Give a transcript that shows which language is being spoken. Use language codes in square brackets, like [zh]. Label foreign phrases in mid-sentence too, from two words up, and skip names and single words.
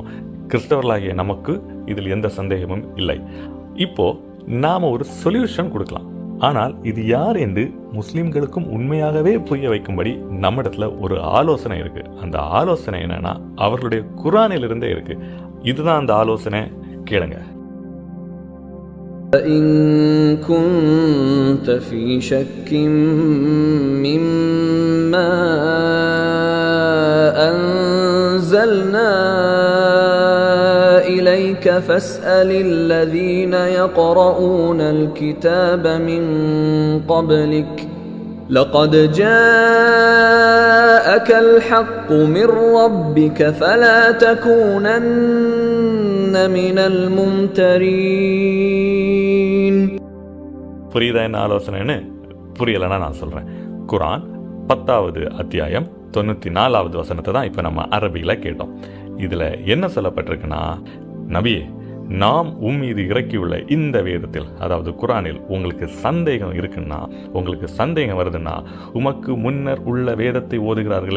[ta] கிறிஸ்தவர்களாகிய நமக்கு இதில் எந்த சந்தேகமும் இல்லை. இப்போ நாம ஒரு சொல்யூஷன் கொடுக்கலாம். ஆனால் இது யார் என்று முஸ்லிம்களுக்கும் உண்மையாகவே புரிய வைக்கும்படி நம்மிடத்துல ஒரு ஆலோசனை இருக்கு. அந்த ஆலோசனை என்னன்னா, அவர்களுடைய குர்ஆனிலிருந்தே இருக்கு. இதுதான் அந்த ஆலோசனை, கேளுங்க. [ar] إن كنت في شك مما أنزلنا إليك فاسأل الذين يقرؤون الكتاب من قبلك لقد جاءك الحق من ربك فلا تكونن من الممترين. [ta] புரியுதா என்ன ஆலோசனைன்னு? புரியலைன்னா நான் சொல்றேன். குர்ஆன் 10வது அத்தியாயம் 94வது வசனத்தை தான் இப்ப நம்ம அரபியில கேட்டோம். இதுல என்ன சொல்லப்பட்டிருக்குன்னா, நபியே, நாம் மீது இறக்கியுள்ள இந்த வேதத்தில், அதாவது குர்ஆனில் உங்களுக்கு சந்தேகம் இருக்குன்னா, உங்களுக்கு சந்தேகம் வருதுன்னா, உமக்கு முன்னர் உள்ள வேதத்தை ஓதுகிறார்களே.